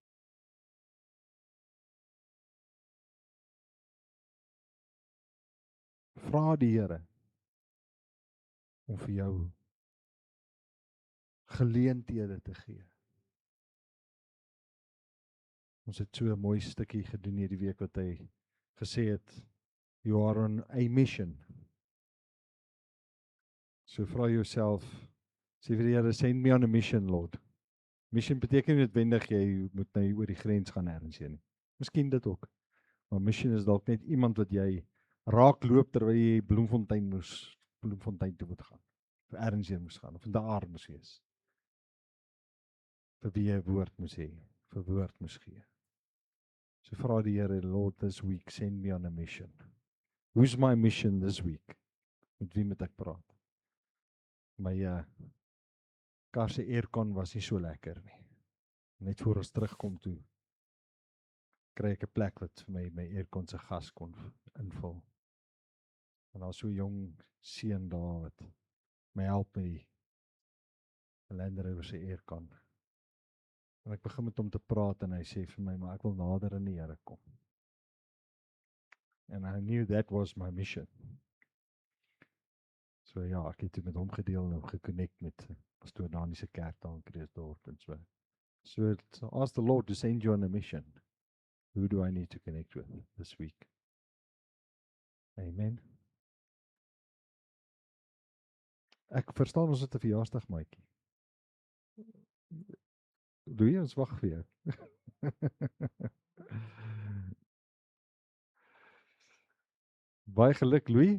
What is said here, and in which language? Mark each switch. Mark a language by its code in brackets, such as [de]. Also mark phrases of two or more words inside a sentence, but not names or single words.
[af] Vra die Here om vir jou geleenthede te gee. Ons het so 'n mooi stukkie gedoen hierdie week wat hy gesê het, [en] you are on a mission. [af] So vra jouself, sê vir die Here, [en] send me on a mission, Lord. [af] Mission beteken nie noodwendig jy moet nou oor die grens gaan ergens heen nie. Miskien dit ook. Maar mission is dalk net iemand wat jy raakloop terwyl jy Bloemfontein toe moet gaan. Vir ergens heen moes gaan, of in daar moes wees. Vir wie jy 'n woord moes hê, vir woord moes gee. So vra die Here, [en] Lord, this week, send me on a mission. Who's my mission this week? [af] Met wie moet ek praat? My kar se aircon was nie so lekker nie. Net voor ons terugkom toe, kry ek 'n plek wat vir my aircon se gas kon invul. En daar so 'n jong seun daar wat my help met die Land Rover se aircon. En ek begin met hom te praat en hy sê vir my, maar ek wil nader aan die Here kom. [en] And I knew that was my mission. [af] So ja, ek het met hom gedeel en hom geconnect met pastoor Dani se kerk daar in Kreeusdorp en so. [en] So ask the Lord to send you on a mission. Who do I need to connect with this week? Amen. [af] Ek verstaan ons het 'n verjaarsdag, maatjie. Louis, ons wag vir jou. Baie geluk, Louis.